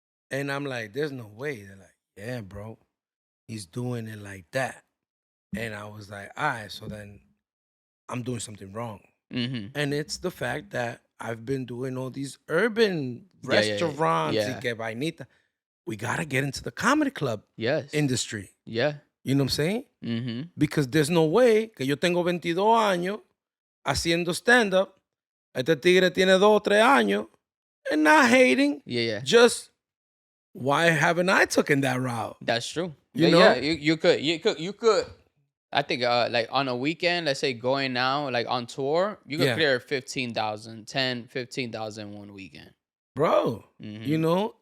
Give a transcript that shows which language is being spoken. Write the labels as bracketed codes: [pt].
[en] And I'm like, there's no way. They're like, yeah, bro. He's doing it like that. And I was like, all right, so then I'm doing something wrong. Mm-hmm. And it's the fact that I've been doing all these urban restaurants. [es] Y que vainita. [en] We got to get into the comedy club industry. Yeah. You know what I'm saying? Mm-hmm. Because there's no way [es] que yo tengo 22 años haciendo stand-up. Este tigre tiene 2 o 3 años [en] and not hating. Yeah. Just why haven't I taken that route? That's true. You know? Yeah, you could. I think like on a weekend, let's say going now, like on tour, you could clear 15,000 one weekend. Bro, you know?